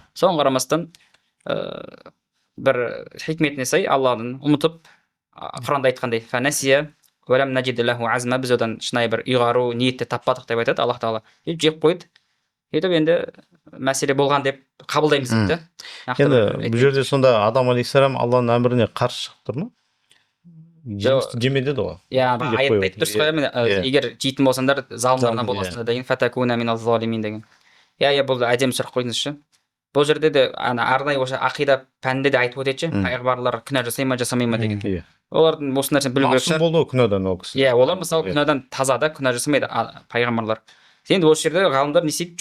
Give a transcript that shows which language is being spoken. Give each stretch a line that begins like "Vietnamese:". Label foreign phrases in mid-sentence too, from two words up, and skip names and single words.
Kazakh: Соған қарамастан бір хикметіне сай Алланың ұмытып Құранда айтқандай
Arabic: فنسي ولم نجد له عزما,
Kazakh: біз одан шынайы бір ұйғару ниетті таппадық деп айтады Аллах тағала. Жеп қойды. Етіп енді мәселе болған деп қабылдаймыз дейді. Енді бұл жерде сонда Адам алейхиссалам Алланың әміріне қарсы шығып тұр ма? Жемісті жеме деді ғой. Аятта айтып тұрсыз ғой, егер жейтін болсаңдар залымдардан боласыңдар деген,
Arabic: فتكونا من الظالمين деген.
Kazakh: Бұл әдемі сұрақ қойдыңызшы. Бұл жерде де арнайы осы ақида пәнінде де айтып өтеді, пайғамбарлар күнә жасай ма жасамай ма деген. Олардың осы нәрсені білу керек. Масым болды күнәдан ол кісі. Олар мысалы күнәдан таза да, күнә жасамайды пайғамбарлар. Енді осы жерде ғалымдар не істейді?